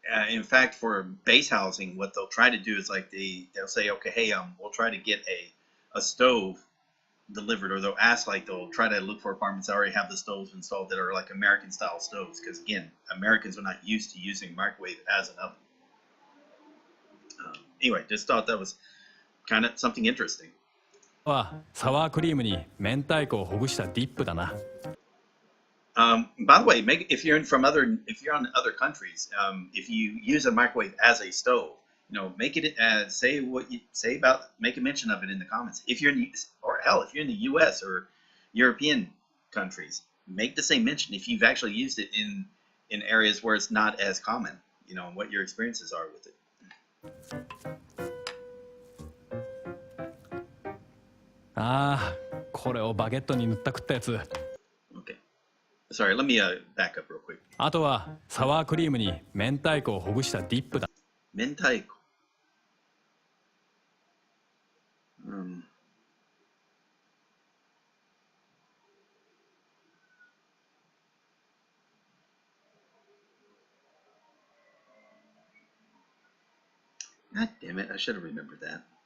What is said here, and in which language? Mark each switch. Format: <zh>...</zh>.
<en>In fact, for base housing, what they'll try to do is like they'll say, okay, hey, we'll try to get a stove delivered, or they'll ask, like they'll try to look for apartments that already have the stoves installed that are like American style stoves, because again, Americans are not used to using microwave as an oven. Anyway, just thought that was kind of something interesting.</en> <ja>はサワークリームに明太子をほぐしたディップだな。</ja> <en>By the way, if you're in other countries, if you use a microwave as a stove, make it say what you say about, make a mention of it in the comments. If you're if you're in the U.S. or European countries, make the same mention if you've actually used it in areas where it's not as common. What your experiences are with it.</en> <ja>ああ、これをバゲットに塗った食ったやつ。</ja> <en>Okay. Sorry, let me back up real quick.</en> <ja>あとはサワークリームに明太子をほぐしたディップだ。明太子。</ja> <en>God damn it, I should have remembered that.</en>